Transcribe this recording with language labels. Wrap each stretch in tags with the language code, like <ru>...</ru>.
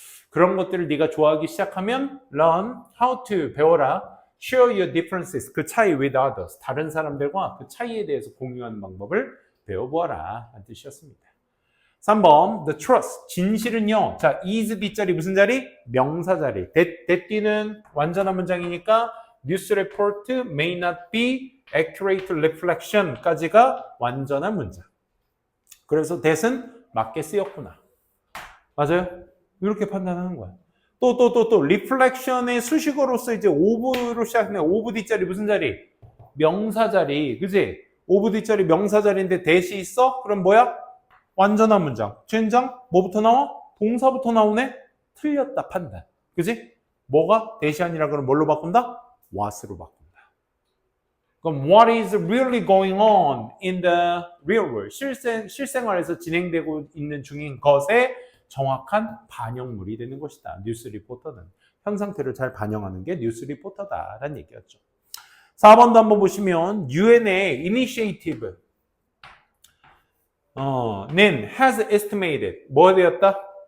<ko>그런 것들을 네가 좋아하기 시작하면</ko> <en>learn how to</en> <ko>배워라.</ko> <en>share your differences</en> <ko>그 차이</ko> <en>with others</en> <ko>다른 사람들과 그 차이에 대해서 공유하는 방법을 배워보아라 라는 뜻이었습니다. 3번</ko> <en>the truth</en> <ko>진실은요. 자 is 뒷자리 무슨 자리? 명사 자리.</ko> <en>that</en> <ko>뒤는 완전한 문장이니까</ko> <en>news report may not be accurate reflection</en> <ko>까지가 완전한 문장. 그래서 that은 맞게 쓰였구나. 맞아요? 이렇게 판단하는 거야. 또 reflection의 수식어로서 이제 of로 시작하는 of 뒷자리 무슨 자리? 명사 자리. 그지? of 뒷자리 명사 자리인데 that이 있어? 그럼 뭐야? 완전한 문장. 젠장 뭐부터 나와? 동사부터 나오네? 틀렸다 판단. 그지? 뭐가? that이 아니라 그럼 뭘로 바꾼다? what으로 바꾼다.</ko> <en>그럼 what is really going on in the real world?</en> <ko>실생활에서 진행되고 있는 중인 것의 정확한 반영물이 되는 것이다. 뉴스 리포터는 현 상태를 잘 반영하는 게 뉴스 리포터다라는 얘기였죠. 4번도 한번 보시면 UN의 initiative 는</ko> <en>has estimated</en> <ko>뭐가 되었다?</ko>